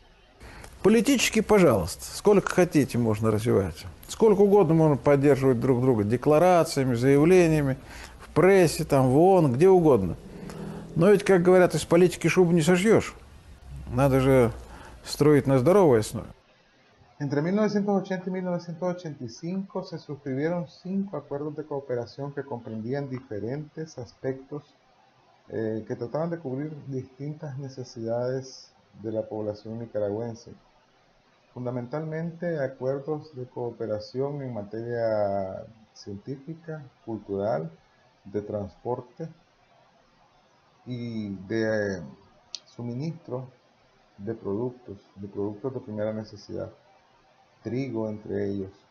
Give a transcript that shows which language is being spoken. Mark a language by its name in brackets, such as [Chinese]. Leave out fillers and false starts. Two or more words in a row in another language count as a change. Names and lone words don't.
[Russian] Политически, пожалуйста, сколько хотите можно развивать. Сколько угодно можно поддерживать друг друга декларациями, заявлениями, в прессе, там, в ООН, где угодно. Но ведь, как говорят, из политики шубу не сошьешь. Надо же строить на здоровой основе. [Spanish] Entre 1980 y 1985 se suscribieron 5 acuerdos de cooperación que comprendían diferentes aspectos que trataban de cubrir distintas necesidades de la población nicaragüense. Fundamentalmente acuerdos de cooperación en materia científica, cultural, de transporte y de suministro de productos de primera necesidad, trigo entre ellos.